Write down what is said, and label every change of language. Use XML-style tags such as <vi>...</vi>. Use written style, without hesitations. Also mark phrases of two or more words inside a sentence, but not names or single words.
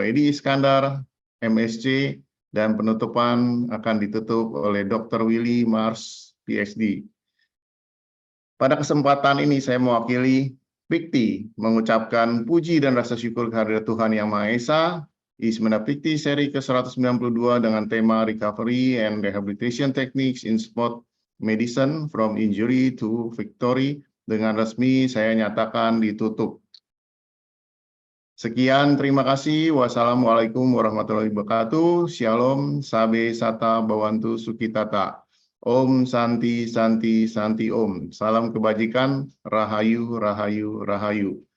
<id>Edi Iskandar, MSc, dan penutupan akan ditutup oleh Dr. Willy Mars, PhD. Pada kesempatan ini saya mewakili Pikti mengucapkan puji dan rasa syukur kehadirat Tuhan Yang Maha Esa. Ismena Pikti seri ke-192 dengan tema Recovery and Rehabilitation Techniques in Sport Medicine from Injury to Victory dengan resmi saya nyatakan ditutup. Sekian, terima kasih.</id> <ar>والسلام عليكم ورحمة الله وبركاته.</ar> <id>Shalom, Sabe Sata Bawantu Sukitata.</id> <sa>ॐ शान्तिः शान्तिः शान्तिः ॐ.</sa> <id>Salam kebajikan. Rahayu, Rahayu, Rahayu.</id>